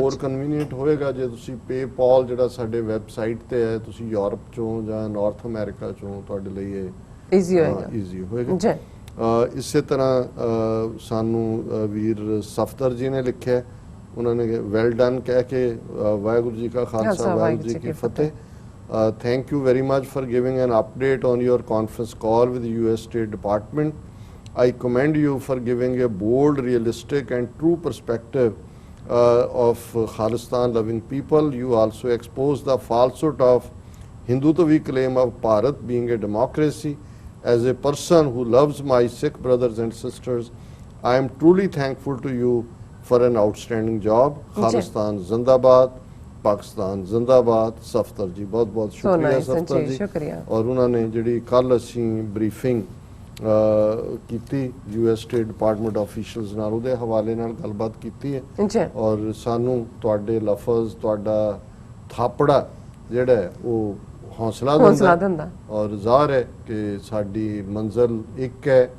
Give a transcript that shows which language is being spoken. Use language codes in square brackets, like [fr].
[pa] ਮੋਰ convenient ਹੋਏਗਾ ਜੇ ਤੁਸੀਂ ਪੇਪਾਲ ਜਿਹੜਾ ਸਾਡੇ ਵੈਬਸਾਈਟ ਤੇ ਹੈ, ਤੁਸੀਂ ਯੂਰਪ ਚੋਂ ਜਾਂ ਨਾਰਥ ਅਮਰੀਕਾ ਚੋਂ, ਤੁਹਾਡੇ ਲਈ ਇਹ ਈਜ਼ੀ ਹੋਏਗਾ। ਈਜ਼ੀ ਹੋਏਗਾ ਜੀ। ਇਸੇ ਤਰ੍ਹਾਂ ਸਾਨੂੰ ਵੀਰ ਸਫਦਰ ਜੀ ਨੇ ਲਿਖਿਆ, ਉਹਨਾਂ ਨੇ ਵੈਲ ਡਨ ਕਹਿ ਕੇ ਵਾਹਿਗੁਰੂ ਜੀ ਕਾ ਖਾਲਸਾ ਵਾਹਿਗੁਰੂ ਜੀ ਕੀ ਫਤਿਹ। [en] Thank you very much for giving an update on your conference call with the US State Department. I commend you for giving a bold, realistic and true perspective of Khalistan-loving people. You also exposed the falsehood of Hindutva claim of Bharat being a democracy. As a person who loves my Sikh brothers and sisters, I am truly thankful to you for an outstanding job. [pa] Khalistan Zindabad, Pakistan ਜ਼ਿੰਦਾਬਾਦ। ਸਫਦਰ ਜੀ ਬਹੁਤ ਬਹੁਤ ਸ਼ੁਕਰੀਆ ਸਫਦਰ ਜੀ। ਔਰ ਉਹਨਾਂ ਨੇ ਜਿਹੜੀ ਕੱਲ ਅਸੀਂ ਬਰੀਫਿੰਗ ਕੀਤੀ US ਸਟੇਟ ਡਿਪਾਰਟਮੈਂਟ ਆਫੀਸ਼ੀਅਲਸ ਨਾਲ, ਉਹਦੇ ਹਵਾਲੇ ਨਾਲ ਗੱਲਬਾਤ ਕੀਤੀ ਹੈ, ਔਰ ਸਾਨੂੰ ਤੁਹਾਡੇ ਲਫ਼ਜ਼, ਤੁਹਾਡਾ ਥਾਪੜਾ ਜਿਹੜਾ ਹੈ ਉਹ ਹੌਸਲਾ ਦਿੰਦਾ, ਔਰ ਜ਼ਾਹਰ ਹੈ ਕਿ ਸਾਡੀ ਮੰਜ਼ਿਲ ਇੱਕ ਹੈ।